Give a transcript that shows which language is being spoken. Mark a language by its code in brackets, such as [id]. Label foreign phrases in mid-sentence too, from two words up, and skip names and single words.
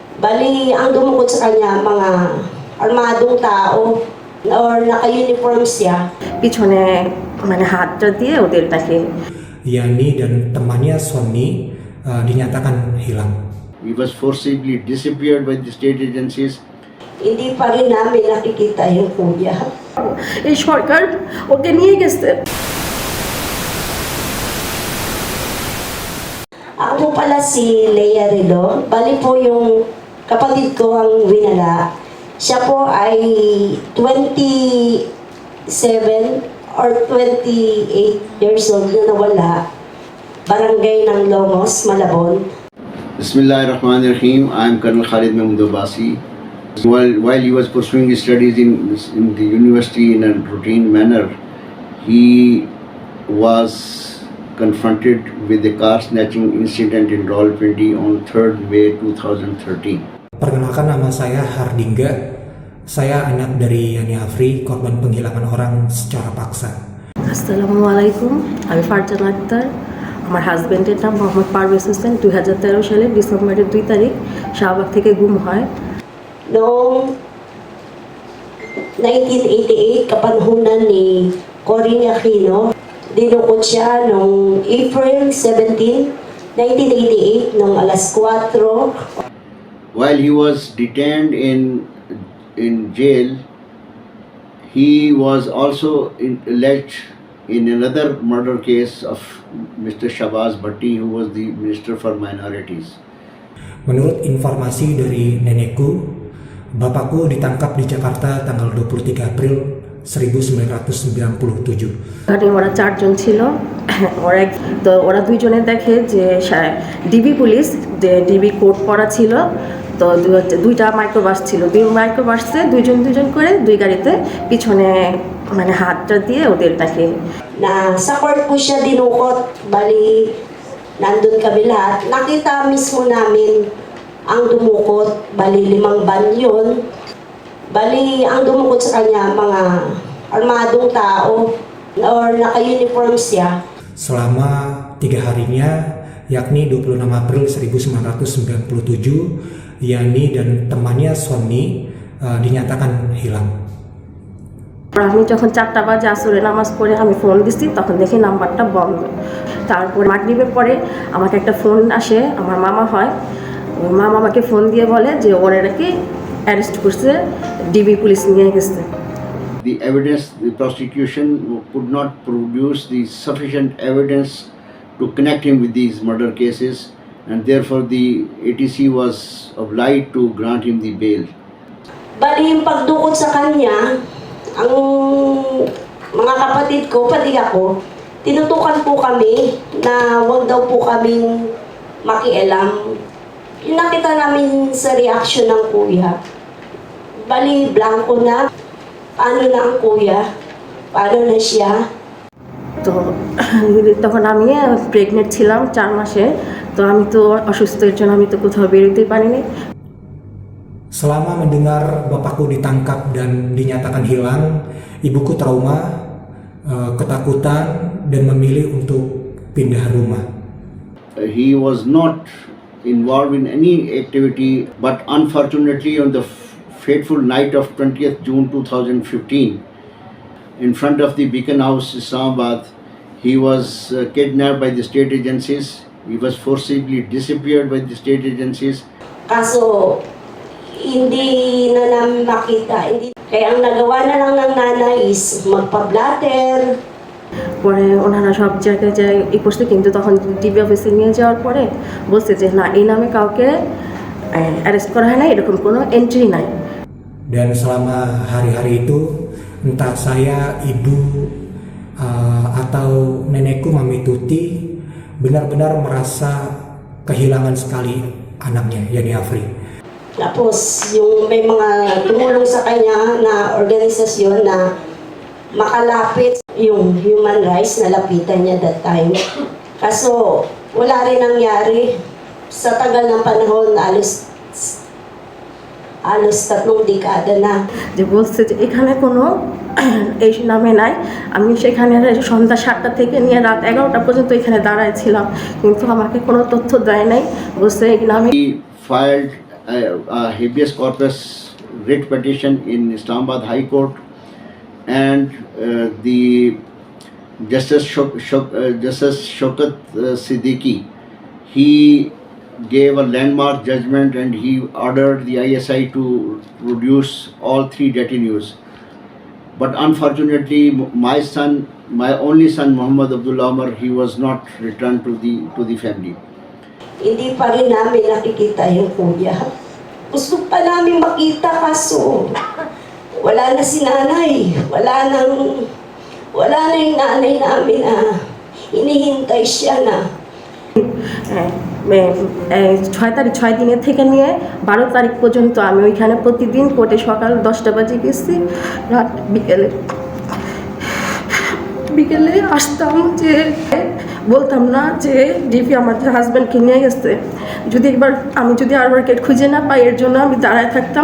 [tl] Bali, ang dumukot sa kanya, mga armadong tao or naka-uniform siya. [bn] পিছনে মানে হাতটা দিয়ে ওদেরটাকে [id] Yani dan temannya Sony dinyatakan hilang. [en] He was forcibly disappeared by the state agencies. [tl] Hindi pa rin namin nakikita yung kuya. [bn] এই সরকার ওকে নিয়ে গেছে। [tl] Ako po pala si Lea Rilo. Bali po yung kapatid ko ang winala. Siya po ay 27 or 28 [en] years old [tl] na nawala. Barangay ng Longos, Malabon. [en] Bismillahirrahmanirrahim. I am Colonel Khalid Mahmood Abbasi. While he was pursuing his studies in the university in a routine manner, he was confronted with a car snatching incident in Rawalpindi on 3rd May 2013. [id] Perkenalkan, nama saya Hardingga. Saya anak dari Yani Afri, korban penghilangan orang secara paksa. [ar] السلام عليكم, [bn] আমি ফারজানা আক্তার। আমার হাজব্যান্ডের নাম মোহাম্মদ পারভেজ হোসেন। 2013 সালের ডিসেম্বরের 2 তারিখ শাহবাগ থেকে গুম হয়। [tl] Noong 1988, kapanahunan ni Corinne Aquino, dinukot siya noong April 17, 1988, noong alas 4. [en] While he was detained in jail, he was also alleged in another murder case of Mr. Shabazz Bhatti, who was the Minister for Minorities. [id] Menurut informasi dari nenekku, bapakku ditangkap di Jakarta tanggal 23 April 1997. [bn] ওরা চারজন ছিল। ওরা দুইজনে দেখে যে ডিবি পুলিশ, যে ডিবি কোড পরা ছিল, তো দুইটা মাইক্রোবাস ছিল। দুই মাইক্রোবাসে দুইজন করে দুই গাড়িতে পিছনে মানে হাতটা দিয়ে ওদেরটাকে [tl] Na sa court po siya dinukot. Bali, nandun kami lahat. Nakita mismo namin ang dumukot. Bali, 5 van yun. Bali, ang dumukot sa kanya, mga armadong tao or naka-uniform siya. [id] Selama 3 harinya, yakni 26 April 1997, Yani dan temannya Sony dinyatakan hilang. [bn] আমি যখন 4টা বাজে আসরে নামাজ পড়ে আমি ফোন দিচ্ছি, তখন দেখি নাম্বারটা বন্ধ। তারপর মাগরিবের পরে আমাকে একটা ফোন আসে, আমার মামা হয়, ওই মামা আমাকে ফোন দিয়ে বলে যে ওরা নাকি অ্যারেস্ট করছে, ডিবি পুলিশ নিয়ে গেছে। [en] The evidence, the prosecution could not produce the sufficient evidence to connect him with these murder cases, and therefore the ATC was obliged to grant him the bail. [tl] Bali, yung pagdukot sa kanya, ang mga kapatid ko, pati ako, tinutukan po kami na wag daw po kaming makialam. Yung nakita namin sa reaction ng kuya, bali, blanco na. Paano na ang kuya? Paano na siya? [bn] তো তখন আমি প্রেগনেন্ট ছিলাম 4 মাসে, তো আমি তো অসুস্থের জন্য আমি তো কোথাও বেরোতে পারিনি। [id] Selama mendengar bapakku ditangkap dan dinyatakan hilang, ibuku trauma, ketakutan, dan memilih untuk pindah rumah. [en] He was not involved in any activity, but unfortunately on the fateful night of 20th June 2015, in front of the Beacon House, Islamabad, he was kidnapped by the state agencies. He was forcibly disappeared by the state agencies. [tl] Kaso, hindi na namin makita. Kaya ang nagawa na lang ng nanay is magpa-blatter. [bn] পরে ওনারা সব জায়গায় যায় ই করছে, কিন্তু তখন ডিবি অফিসে নিয়ে যাওয়ার পরে বলছে যে না, এই নামে কাউকে অ্যারেস্ট করা হয় না, এরকম কোনো এন্ট্রি নাই। [id] Dan selama hari-hari itu, entah saya, ibu, atau nenekku Mami Tuti benar-benar merasa kehilangan sekali anaknya, Yani Afri. [tl] Tapos, yung may mga tumulong sa kanya na organisasyon na makalapit yung [en] human rights, [tl] nalapitan niya [en] that time. [tl] Kaso, wala rin nangyari. Sa tagal ng panahon, alos 3 dekada na. [bn] যে বলছে যে এখানে কোনো এই নামে নাই। আমি সেখানে সন্ধ্যা 7টা থেকে নিয়ে রাত 11টা পর্যন্ত এখানে দাঁড়ায় ছিলাম, কিন্তু আমাকে কোনো তথ্য দেয় নাই। বলছে এই নামে। [en] He filed a habeas corpus writ petition in Islamabad High Court, and the Justice Shaukat Siddiqui, he gave a landmark judgment and he ordered the ISI to produce all three detainees. But unfortunately, my son, my only son, Muhammad Abdullah Umar, he was not returned to the family. [tl] Hindi pa rin namin nakikita yung kuya. Gusto pa namin makita kaso wala na si nanay. Wala na yung nanay namin na hinihintay siya na. [bn] 6 দিনের থেকে নিয়ে 12 তারিখ পর্যন্ত আমি ওইখানে প্রতিদিন কোর্টে সকাল 10টা বাজে গেছি, রাত বিকেলে আসতাম, যে বলতাম না যে ডিপি আমার হাজব্যান্ডকে নিয়ে গেছে, আমি যদি অ্যাডভোকেট খুঁজে না পাই এর জন্য আমি দাঁড়ায় থাকতাম।